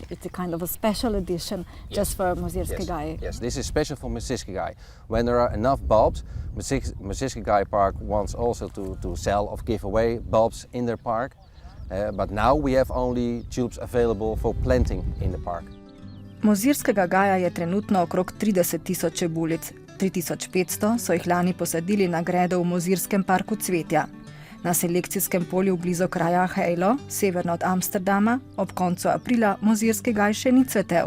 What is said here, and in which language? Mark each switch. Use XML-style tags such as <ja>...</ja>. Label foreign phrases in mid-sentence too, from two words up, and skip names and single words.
<en>It's a kind of a special edition just for Mozirski gaj. Yes, this is special for Mozirski gaj. When there are enough bulbs, Mozirski gaj Park wants also to sell or give away bulbs in their park. But now we have only tulips available for planting in the park.</en> <sl>Mozirskega gaja je trenutno okrog 30.000 čebulic. 3.500 so jih lani posadili na gredo v Mozirskem parku cvetja. Na selekcijskem polju blizu kraja Hejlo, severno od Amsterdama, ob koncu aprila Mozirski gaj še ni cvetel.</sl>